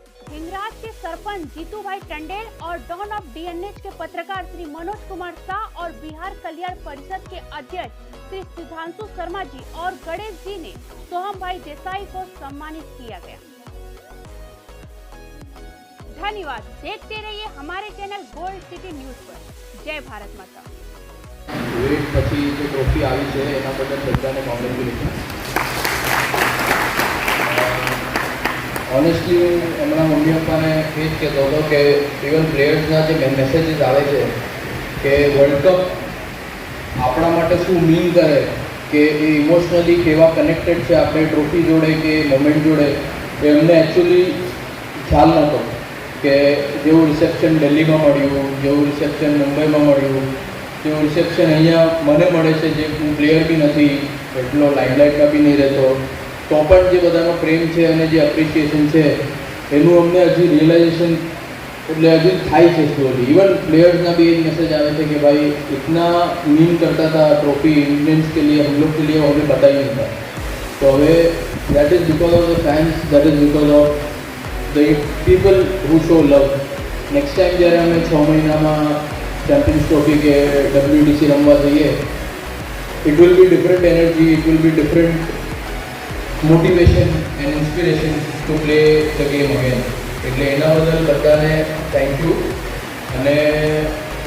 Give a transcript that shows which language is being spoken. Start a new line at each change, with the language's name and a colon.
Hindi: हिंगराज के सरपंच जीतू भाई टंडेल और डॉन ऑफ डीएनएच के पत्रकार श्री मनोज कुमार शाह और बिहार कल्याण परिषद के अध्यक्ष श्री सुधांशु शर्मा जी और गणेश जी ने सोहम भाई देसाई को सम्मानित किया गया। धन्यवाद। देखते रहिए हमारे चैनल गोल्ड सिटी न्यूज पर। जय भारत माता।
Gujarati: પછી જે ટ્રોફી આવી છે એના બદલ બધાને કોંગ્રેચ્યુલેશન। ઓનેસ્ટલી હું હમણાં મમ્મી પપ્પાને એ જ કહેતો હતો કે ઇવન પ્લેયર્સના જે મેસેજીસ આવે છે કે વર્લ્ડ કપ આપણા માટે શું મીન કરે, કે એ ઇમોશનલી કેવા કનેક્ટેડ છે આપણે ટ્રોફી જોડે કે મોમેન્ટ જોડે, એ અમને એકચ્યુઅલી ખ્યાલ નહોતો કે જેવું રિસેપ્શન દિલ્હીમાં મળ્યું, જેવું રિસેપ્શન મુંબઈમાં મળ્યું, જેવું રિસેપ્શન અહીંયા મને મળે છે, જે હું પ્લેયર બી નથી, એટલો લાઇમલાઇટમાં બી નહીં રહેતો, તો પણ જે બધાનો પ્રેમ છે અને જે એપ્રિસિએશન છે એનું અમને હજી રિયલાઇઝેશન એટલે હજી થાય છે સ્લોલી।
Hindi: इवन प्लेयर्सना भी एक मैसेज आए थे कि भाई इतना मीन करता था ट्रॉफी इंडियंस के लिए, हम लोग के लिए, हमें पता ही नहीं था। तो हमें
English: That is because of the fans, that is because of the people who show love. Next time
Gujarati: જ્યારે અમે 6 મહિનામાં ચેમ્પિયન્સ ટ્રોફી કે WDC રમવા જઈએ,
English: It will be different energy, it will be different motivation and inspiration to play the game again.
Gujarati: એટલે એના બદલ બધાને થેન્ક યુ। અને